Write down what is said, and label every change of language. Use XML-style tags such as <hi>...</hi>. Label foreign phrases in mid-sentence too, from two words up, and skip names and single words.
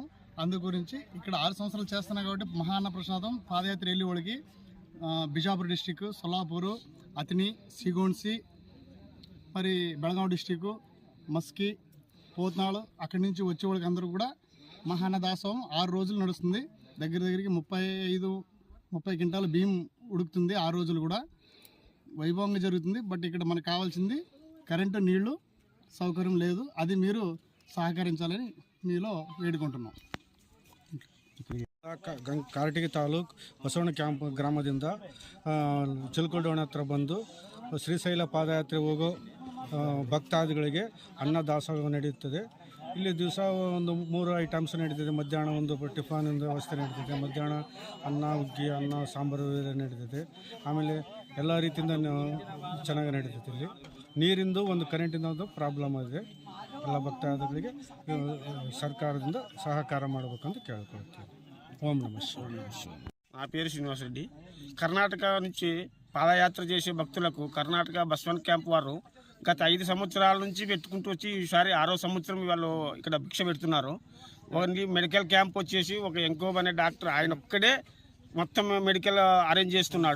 <te>అందు గురించి ఇక్కడ 6 సంవత్సరాలు చేస్తున్నాం కాబట్టి మహాన్న ప్రసాదం పాదయాత్ర వెళ్ళి వాళ్ళకి బిజాపూర్ డిస్టిక్, సొల్లాపూరు, అతిని, సిగోన్సి, మరి బెళగాం డిస్టిక్, మస్కి, పోత్నాడు అక్కడి నుంచి వచ్చే వాళ్ళకి అందరూ కూడా మహాన్నదాసోహం 6 రోజులు నడుస్తుంది. దగ్గరికి 30 క్వింటాల బియ్యం ఉడుకుతుంది. 6 రోజులు కూడా వైభవంగా జరుగుతుంది. బట్ ఇక్కడ మనకు కావాల్సింది కరెంటు నీళ్లు సౌకర్యం లేదు. అది మీరు సహకరించాలని మీలో వేడుకుంటున్నాం.</te> <kn>ಕಾರಟಗಿ ತಾಲೂಕು ಬಸವಣ್ಣ ಕ್ಯಾಂಪ್ ಗ್ರಾಮದಿಂದ ಚಿಲಕಲ್ಡೋಣ ಹತ್ರ ಬಂದು ಶ್ರೀಶೈಲ ಪಾದಯಾತ್ರೆ ಹೋಗೋ ಭಕ್ತಾದಿಗಳಿಗೆ ಅನ್ನದಾಸೋಹ ನಡೆಯುತ್ತದೆ. ಇಲ್ಲಿ ದಿವಸ ಒಂದು 3 ಐಟಮ್ಸ್ ನಡೀತದೆ. ಮಧ್ಯಾಹ್ನ ಒಂದು ಟಿಫಾನ್ ವ್ಯವಸ್ಥೆ ನಡೀತದೆ. ಮಧ್ಯಾಹ್ನ ಅನ್ನ ಹುಗ್ಗಿ, ಅನ್ನ ಸಾಂಬಾರು ನಡೀತದೆ. ಆಮೇಲೆ ಎಲ್ಲ ರೀತಿಯಿಂದ ಚೆನ್ನಾಗಿ ನಡೀತದೆ. ಇಲ್ಲಿ ನೀರಿಂದು ಒಂದು ಕರೆಂಟಿಂದ ಒಂದು ಪ್ರಾಬ್ಲಮ್ ಇದೆ. ಎಲ್ಲ ಭಕ್ತಾದಿಗಳಿಗೆ ಸರ್ಕಾರದಿಂದ ಸಹಕಾರ ಮಾಡಬೇಕಂತ ಕೇಳ್ಕೊಳ್ತೀವಿ.</kn> <te>ఓం నమః శివాయ. నా పేరు శ్రీనివాస్ రెడ్డి. కర్ణాటక నుంచి పాదయాత్ర చేసే భక్తులకు కర్ణాటక బస్వన్ క్యాంప్ వారు గత 5 సంవత్సరాల నుంచి పెట్టుకుంటూ వచ్చి ఈసారి 6వ సంవత్సరం వాళ్ళు ఇక్కడ భిక్ష పెడుతున్నారు. ఒకటి</te> <en>medical camp</en> <te>వచ్చేసి ఒక ఎంకోబ్ అనే డాక్టర్ ఆయన ఒక్కడే మొత్తం</te> <en>medical arrange</en> <te>చేస్తున్నాడు.</te>